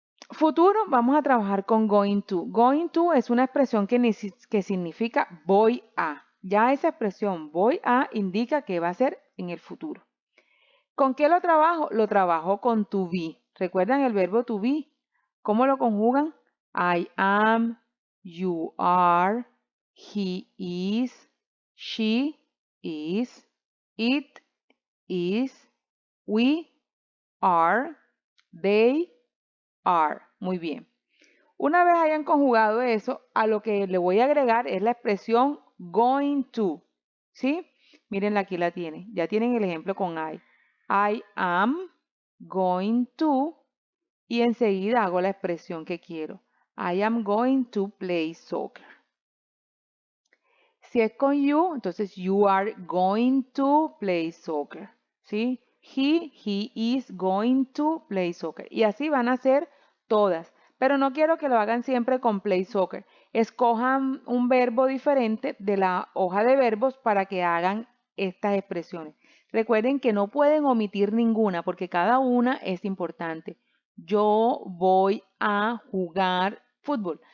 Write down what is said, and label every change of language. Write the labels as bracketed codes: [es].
[es] Futuro, vamos a trabajar con going to. Going to es una expresión que significa voy a. Ya esa expresión voy a indica que va a ser en el futuro. ¿Con qué lo trabajo? Lo trabajo con to be. ¿Recuerdan el verbo to be? ¿Cómo lo conjugan? [en] I am, you are, he is, she is, it is, we are, they are. [es] Muy bien. Una vez hayan conjugado eso, a lo que le voy a agregar es la expresión going to. ¿Sí? Miren, aquí la tienen. Ya tienen el ejemplo con I. [en] I am going to [es] y enseguida hago la expresión que quiero. [en] I am going to play soccer. [es] Si es con [en] you, [es] entonces [en] you are going to play soccer. ¿Sí? He is going to play soccer. [es] Y así van a ser todas. Pero no quiero que lo hagan siempre con play soccer. Escojan un verbo diferente de la hoja de verbos para que hagan estas expresiones. Recuerden que no pueden omitir ninguna porque cada una es importante. Yo voy a jugar fútbol.